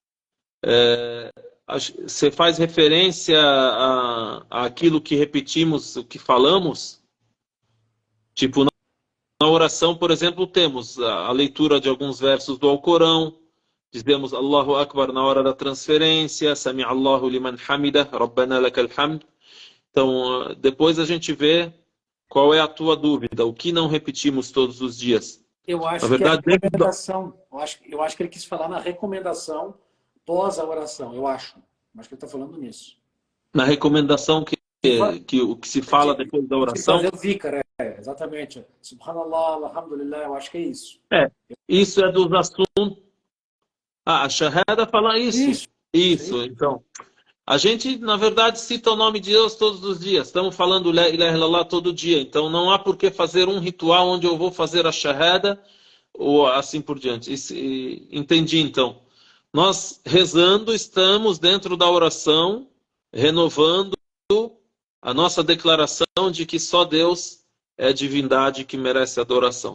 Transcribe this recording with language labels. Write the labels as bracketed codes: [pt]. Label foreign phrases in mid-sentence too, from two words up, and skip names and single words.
[pt] Você faz referência àquilo que repetimos, o que falamos? Tipo, na oração, por exemplo, temos a leitura de alguns versos do Alcorão, dizemos [ar] الله أكبر [pt] na hora da transferência, [ar] سمع الله لمن حمده ربنا لك الحمد. [pt] Então, depois a gente vê qual é a tua dúvida, o que não repetimos todos os dias. Eu acho Na verdade, que a recomendação, eu acho que ele quis falar na recomendação pós a oração, eu acho. Acho que ele está falando nisso. na recomendação o que se fala depois da De oração, fazer o zikr, exatamente. [ar] سبحان الله الحمد لله, [pt] eu acho que é isso. isso é dos assuntos. A Shahada fala isso. Isso, então. A gente, na verdade, cita o nome de Deus todos os dias. Estamos falando [ar] لا إله إلا الله [pt] todo dia. Então, não há por que fazer um ritual onde eu vou fazer a Shahada ou assim por diante. Entendi, então. Nós, rezando, estamos dentro da oração, renovando a nossa declaração de que só Deus é a divindade que merece adoração.